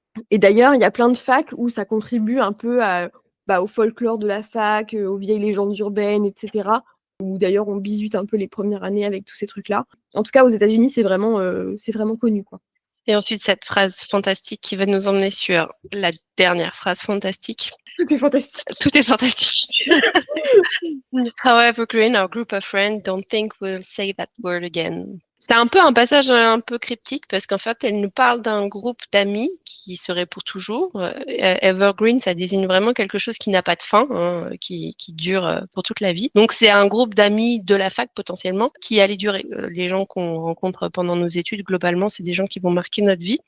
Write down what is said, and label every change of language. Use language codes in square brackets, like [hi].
[fr] Et d'ailleurs, il y a plein de facs où ça contribue un peu au folklore de la fac, aux vieilles légendes urbaines, etc. Où d'ailleurs on bisute un peu les premières années avec tous ces trucs-là. En tout cas, aux États-Unis, c'est vraiment connu, quoi. Et ensuite, cette phrase fantastique qui va nous emmener sur la dernière phrase fantastique. Tout est fantastique. Tout est fantastique. [en] However green our group of friends don't think we'll say that word again. [fr] C'est un peu un passage un peu cryptique parce qu'en fait, elle nous parle d'un groupe d'amis qui serait pour toujours. Evergreen, ça désigne vraiment quelque chose qui n'a pas de fin, hein, qui dure pour toute la vie. Donc, c'est un groupe d'amis de la fac potentiellement qui allait durer. Les gens qu'on rencontre pendant nos études, globalement, c'est des gens qui vont marquer notre vie.